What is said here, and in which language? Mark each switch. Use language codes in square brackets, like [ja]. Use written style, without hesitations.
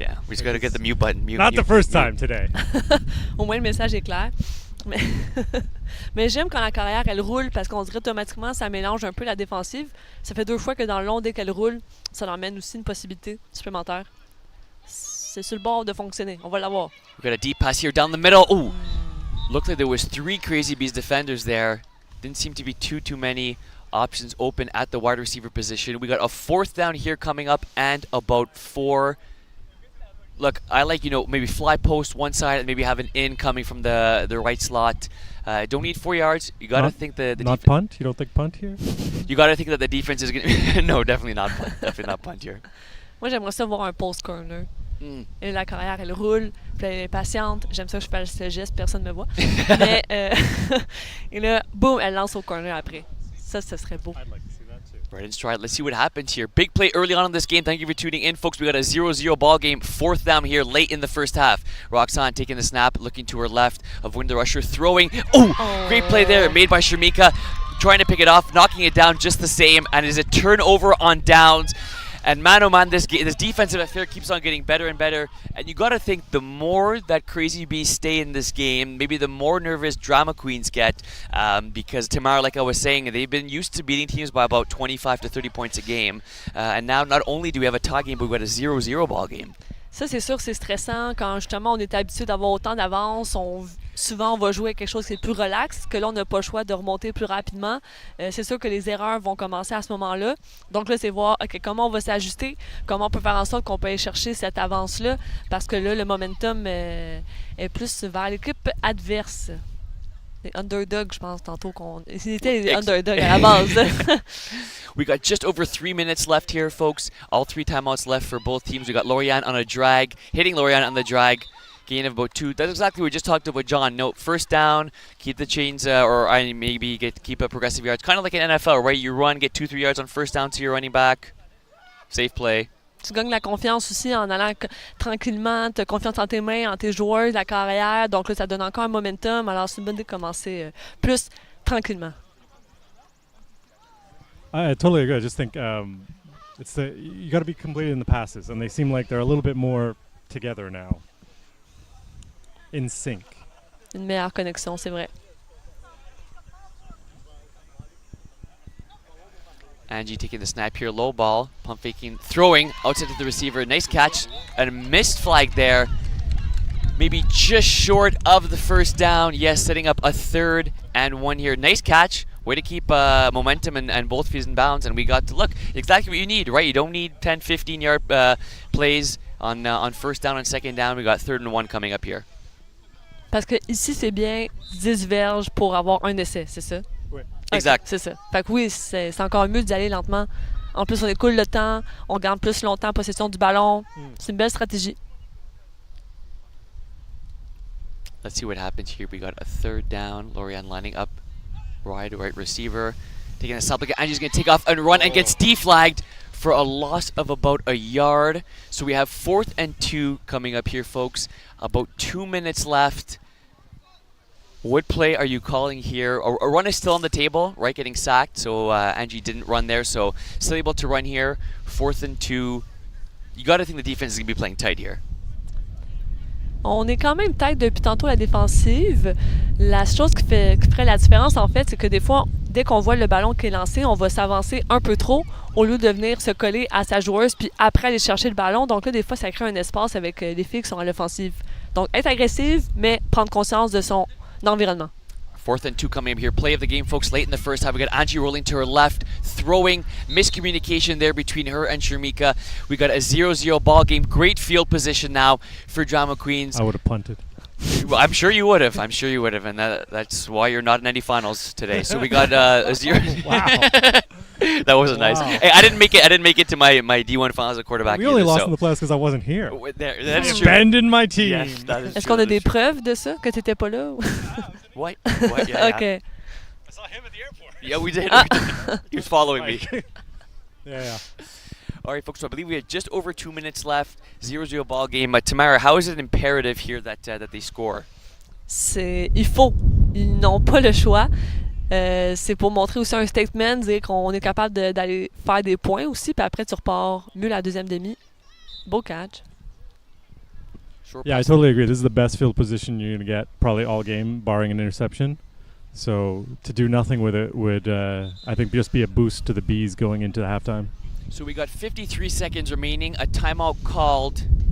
[en] Yeah, we just got to get the mute button. Not the first time today. [fr] Au moins, le message est clair. Mais j'aime quand la carrière, elle roule parce qu'on dirait automatiquement, ça mélange un peu la défensive. Ça fait 2 fois que dans le long, dès qu'elle roule, ça leur mène aussi une possibilité supplémentaire. C'est sur le bord de fonctionner. On va l'avoir. [en] We got a deep pass here down the middle. Ooh, looked like there was 3 Crazy Bees defenders there. Didn't seem to be too many options open at the wide receiver position. We got a fourth down here coming up and about 4. Look, I like, maybe fly post one side and maybe have an in coming from the right slot. Don't need 4 yards. You got to think the not defense. punt. You don't think punt here? You got to think that the defense is going to. No, definitely not punt. Definitely not punt here. [fr] Moi, j'aimerais ça voir un post corner. Et la carrière, elle roule, puis elle est patiente. J'aime ça que je fasse ce geste, personne ne me voit. Mais, et là, boum, elle lance au corner après. Ça serait beau. [en] Right in stride. Let's see what happens here. Big play early on in this game. Thank you for tuning in, folks. We got a 0-0 ball game. 4th down here late in the first half. Roxanne taking the snap, looking to her left, avoiding the rusher, throwing. Oh, great play there made by Sharmika. Trying to pick it off, knocking it down just the same, and is a turnover on downs. And man, oh man, this defensive affair keeps on getting better and better. And you got to think the more that Crazy Bees stay in this game, maybe the more nervous Drama Queens get. Because Tamara, like I was saying, they've been used to beating teams by about 25 to 30 points a game. And now not only do we have a tie game, but we've got a 0-0 ball game. [fr] Ça, c'est sûr, c'est stressant quand justement on est habitué d'avoir autant d'avance. Souvent, on va jouer quelque chose qui est plus relax, que là, on n'a pas le choix de remonter plus rapidement. C'est sûr que les erreurs vont commencer à ce moment-là. Donc là, c'est voir comment on va s'ajuster, comment on peut faire en sorte qu'on peut aller chercher cette avance-là, parce que là, le momentum est plus vers l'équipe adverse. Les Underdogs, je pense, tantôt c'était les Underdogs à la base. [en] We got just over 3 minutes left here, folks. All 3 timeouts left for both teams. We got Lorianne on a drag, hitting Lorianne on the drag. Gain of about 2. That's exactly what we just talked about, John. No, first down, keep the chains, or maybe keep up progressive yards. Kind of like an NFL, right? You run, get 2-3 yards on first down to your running back. Safe play. [fr] Tu gagnes la confiance aussi en allant tranquillement, tu as confiance en tes mains, en tes joueurs, la carrière. Donc là, ça donne encore un momentum. Alors, c'est une bonne idée de commencer plus tranquillement. [en] I totally agree. I just think you got to be completed in the passes, and they seem like they're a little bit more together now. In sync. [fr] Une meilleure connexion, c'est vrai. [en] Angie taking the snap here, low ball, pump faking, throwing outside to the receiver. Nice catch and a missed flag there. Maybe just short of the first down. Yes, setting up a 3rd and 1 here. Nice catch. Way to keep momentum and both feet in bounds. And we got to look exactly what you need, right? You don't need 10, 15 yard plays on first down and second down. We got 3rd and 1 coming up here. [fr] Parce que ici, c'est bien 10 verges pour avoir un essai, c'est ça? Oui. Exact. Okay, c'est ça. Fait que oui, c'est encore mieux d'y aller lentement. En plus, on écoule le temps, on garde plus longtemps en possession du ballon. C'est une belle stratégie. [en] Let's see what happens here. We got a 3rd down. Lorianne lining up right receiver. Taking a stop. Angie's going to take off and run and gets deflagged for a loss of about a yard. So we have 4th and 2 coming up here, folks. About 2 minutes left. What play are you calling here? A run is still on the table, right? Getting sacked. So Angie didn't run there. So still able to run here. 4th and 2. You got to think the defense is going to be playing tight here. [fr] On est quand même tête depuis tantôt la défensive. La chose qui ferait la différence, en fait, c'est que des fois, dès qu'on voit le ballon qui est lancé, on va s'avancer un peu trop au lieu de venir se coller à sa joueuse puis après aller chercher le ballon. Donc là, des fois, ça crée un espace avec les filles qui sont à l'offensive. Donc, être agressive, mais prendre conscience de son environnement. [en] 4th and 2 coming up here. Play of the game, folks, late in the first half. We got Angie rolling to her left, throwing. Miscommunication there between her and Sharmika. We got a 0-0 ball game. Great field position now for Drama Queens. I would have punted. Well, I'm sure you would have. And that's why you're not in any finals today. So we got a 0. Wow. That wasn't nice. Hey, I didn't make it to my D1 finals at quarterback. We only either, lost so. in the playoffs because I wasn't here. That's true. Abandoned my team. Yes, that is [fr] Est-ce [en] true, [fr] qu'on a [en] that [fr] des [en] is true. [fr] preuves de ça, que tu n'étais pas là? [en] What? Yeah, OK. yeah. I saw him at the airport. Yeah, we did. Ah. He was following me. Yeah. All right, folks, so I believe we had just over 2 minutes left. 0-0 ball game. Tamara, how is it imperative here that they score? [fr] Il faut. Ils n'ont pas le choix. C'est pour montrer aussi un statement, dire qu'on est capable d'aller faire des points aussi, puis après tu repars mieux la deuxième demi. Beau catch. [en] Short Yeah, I pass. totally agree. This is the best field position you're going to get probably all game, barring an interception. So to do nothing with it would, I think, just be a boost to the Bees going into the halftime. So we got 53 seconds remaining. A timeout called.